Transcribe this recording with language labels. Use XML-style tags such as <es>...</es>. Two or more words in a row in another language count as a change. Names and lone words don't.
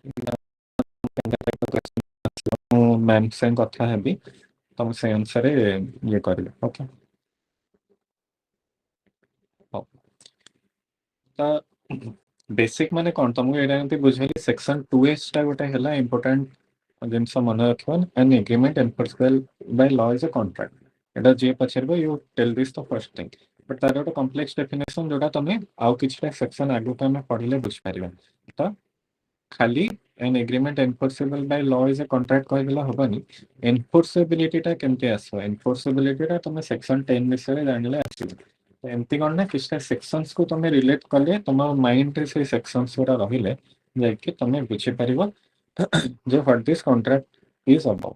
<or>ମୁଁ ମ୍ୟାମ ସାଙ୍ଗେ କଥା ହେବି, ତମେ ସେଇ ଅନୁସାରେ ଇଏ କରିବ। ଓକେ। ହଉ। ତ ବେସିକ ମାନେ କଣ ତମକୁ ଏଇଟା ଏମିତି ବୁଝେଇଲି, ସେକ୍ସନ 2S ଟା ଗୋଟେ ହେଲା ଇମ୍ପୋର୍ଟାଣ୍ଟ ଜିନିଷ ମନେ ରଖିବ।</or> <en>an agreement enforceable by law is a contract।</en> <or>ଏଟା ଯିଏ ପଚାରିବ</or> <en>you tell this the first thing।</en> <or>ବଟ୍ ତାର ଗୋଟେ</or> <en>complex definition</en> <or>ଯୋଉଟା ତମେ ଆଉ କିଛିଟା ସେକ୍ସନ ଆଗକୁ ଆମେ ପଢିଲେ ବୁଝିପାରିବା। ତ ଖାଲି</or> <en>an agreement enforceable by law is a contract</en> <or>କହିଦେଲେ ହବନି। ଏନଫୋର୍ସବିଲିଟି ଟା କେମିତି ଆସିବ? ଏନଫୋର୍ସବିଲିଟି ଟା ତମେ ସେକ୍ସନ 10 ବିଷୟରେ ଜାଣିଲେ ଆସିବ। ଏମିତି କଣ ନା କିଛିଟା ସେକ୍ସନସ କୁ ତମେ ରିଲେଟ କଲେ ତମ ମାଇଣ୍ଡରେ ସେଇ ସେକ୍ସନସ ଗୁରା ରହିଲେ ଯାଇକି ତମେ ବୁଝିପାରିବ ଯେ</or> <en>what this contract is about.</en>